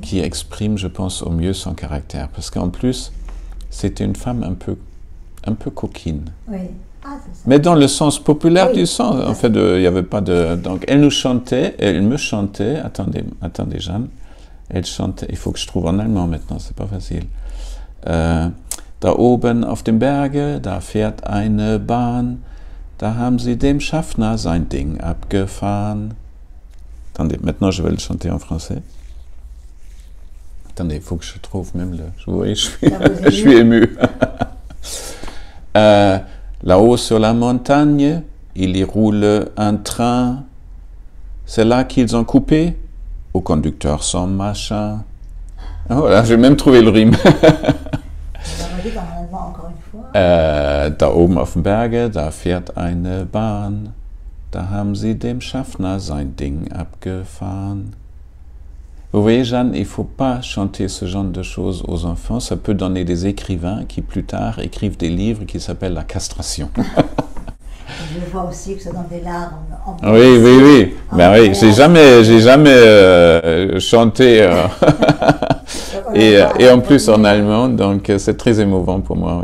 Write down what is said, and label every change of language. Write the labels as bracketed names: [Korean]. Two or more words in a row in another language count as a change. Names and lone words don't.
[French] qui exprime, je pense, au mieux son caractère. Parce qu'en plus, c'était une femme un peu coquine. Oui. Ah, c'est ça. Mais dans le sens populaire Oui. du sens, en fait, il n'y avait pas de... Donc, elle me chantait, attendez Jeanne, elle chantait, il faut que je trouve en allemand maintenant, c'est pas facile. [German] Da oben auf dem Berge, da fährt eine Bahn, da haben sie dem Schaffner sein Ding abgefahren. [French] Attendez, maintenant je vais le chanter en français. Attendez, il faut que je trouve même le... Oui, je suis ému. Là-haut sur la montagne, il y roule un train. C'est là qu'ils ont coupé au conducteur son machin. Ah, voilà, j'ai même trouvé le rime. Encore une fois. [German] Da oben auf dem Berge, da fährt eine Bahn. Da haben sie dem Schaffner sein Ding abgefahren. [French] Vous voyez, Jeanne, il ne faut pas chanter ce genre de choses aux enfants. Ça peut donner des écrivains qui, plus tard, écrivent des livres qui s'appellent la castration. Je vois aussi que ça donne des larmes. Oui. Ben oui, j'ai jamais chanté et en plus en allemand, donc c'est très émouvant pour moi.